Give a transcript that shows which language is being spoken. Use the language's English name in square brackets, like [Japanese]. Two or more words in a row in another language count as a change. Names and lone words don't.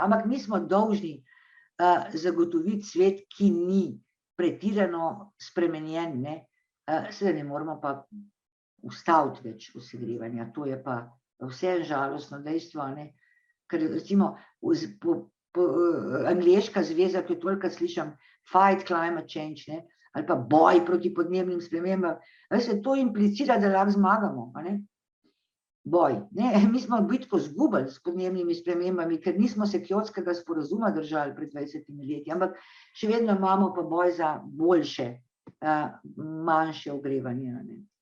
[Slovenian] Ampak mi smo dolžni zagotoviti svet, ki ni pretirano spremenjen, ne. Seveda ne moramo pa ustaviti več segrevanja, to je pa vse žalostno dejstvo, ne. Ker recimo angleška zveza, ki jo tolikokrat slišim, [English] fight climate change, [Slovenian] ne, ali pa boj proti podnebnim spremembam, veste, to implicira, da lahko zmagamo, a ne. Boj, ne, mi smo bitko izgubili s podnebnimi spremembami, ker nismo se Kjotskega sporazuma držali pred 20 leti, ampak še vedno imamo pa boj za boljše, manjše ogrevanje, ne.